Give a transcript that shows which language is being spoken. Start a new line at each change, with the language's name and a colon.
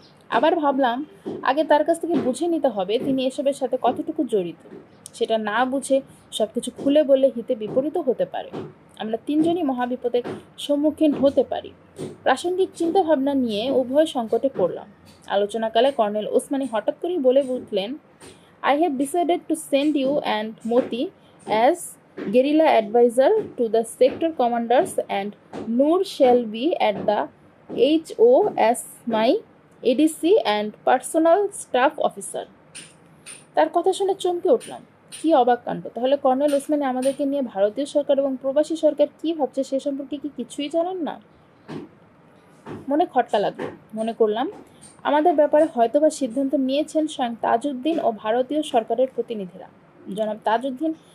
Bangla: আবার ভাবলাম আগে তার কাছ থেকে বুঝে নিতে হবে তিনি এসবের সাথে কতটুকু জড়িত। সেটা না বুঝে সবকিছু খুলে বললে হিতে বিপরীতও হতে পারে। আমরা তিনজনই মহাবিপদের সম্মুখীন হতে পারি। প্রাসঙ্গিক চিন্তাভাবনা নিয়ে উভয় সংকটে পড়লাম। আলোচনাকালে কর্নেল ওসমানী হঠাৎ করেই বলে উঠলেন,
English: I have decided to send you and Moti as guerrilla advisor to the sector commanders and Noor shall be at the HO as my ADC and personal staff officer.
Bangla: তার কথা শুনে চমকে উঠলাম। কি অবাক কাণ্ড! তাহলে কর্নেল ওসমানী আমাদেরকে নিয়ে ভারতীয় সরকার এবং প্রবাসী সরকার কি ভাবছে সে সম্পর্কে কি কিছুই জানেন না? মনে খটকা লাগলো। মনে করলাম আমাদের ব্যাপারে হয়তোবা সিদ্ধান্ত নিয়েছেন স্বয়ং তাজউদ্দিন ও ভারতীয় সরকারের প্রতিনিধিরা। জনাব তাজউদ্দিন